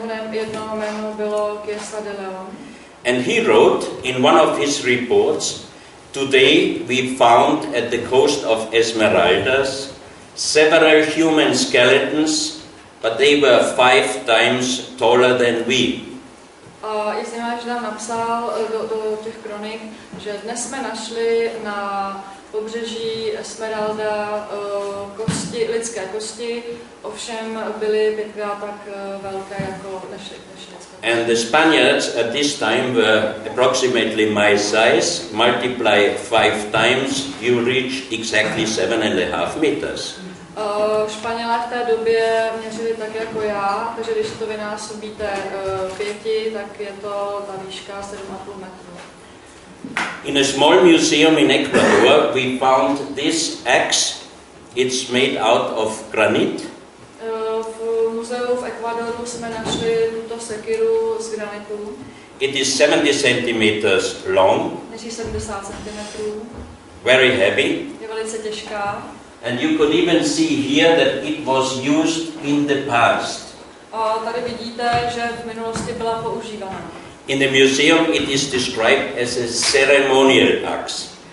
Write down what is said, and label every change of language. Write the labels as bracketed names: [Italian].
[Czech] Jedno jméno bylo Chiesa de Leon. [English] And he wrote in one of his reports, today we found at the coast of Esmeraldas several human skeletons, but they were 5 times taller than we. [Czech] A je zajímavé, že nám napsal do těch kronik, že dnes jsme našli na pobřeží Esmeralda lidské kosti, ovšem byly 5krát tak velké jako naše lidské. [English] And the Spaniards at this time were approximately my size. Multiply 5 times, you reach exactly 7.5 meters. [Czech] Španělé v té době měřili tak jako já, takže když to vynásobíte 5, tak je to ta výška 7,5 metrů. [English] In a small museum in Ecuador, we found this axe. It's made out of granite. [Czech] V muzeu v Ekvadoru jsme našli tuto sekiru z granitu. [English] It is 70 centimeters long, [Czech] měří 70 cm, [English] very heavy, [Czech] je velice těžká. [English] and you could even see here that it was used in the past. [Czech] A tady vidíte, že v minulosti byla používána. [English] In the museum it is described as a ceremonial axe.